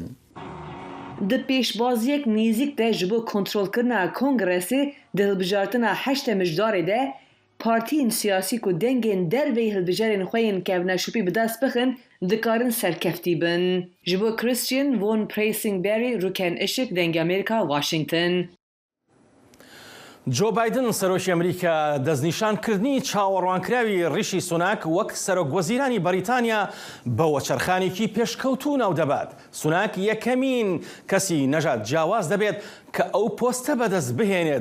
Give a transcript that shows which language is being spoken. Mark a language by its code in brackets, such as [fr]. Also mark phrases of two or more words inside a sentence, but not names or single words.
[ku] Di pêşbaziyek nêzik de ji bo kontrolkirina Kongresê di hilbijartina heşte mijdarê de partiyên siyasî ku dengên derveyî hilbijarên xwe yên kevneşûpî bi dest bixin dikarin serkeftî bin. Ji bo Christian von Preissingberry, Rûken Işık, Dengê Amerîka, Washington. [ckb] جو بایدن سەرۆکی ئەمریکا دەستنیشانکردنی چاوەڕوانکراوی ڕیشی سوناک وەک سەرۆکوەزیرانی بەریتانیا بە وەچەرخانێکی پێشکەوتوو ناو دەبات. سوناک یەکەمین کەسی نەژاد جیاواز دەبێت کە ئەو پۆستە بەدەست بهێنێت.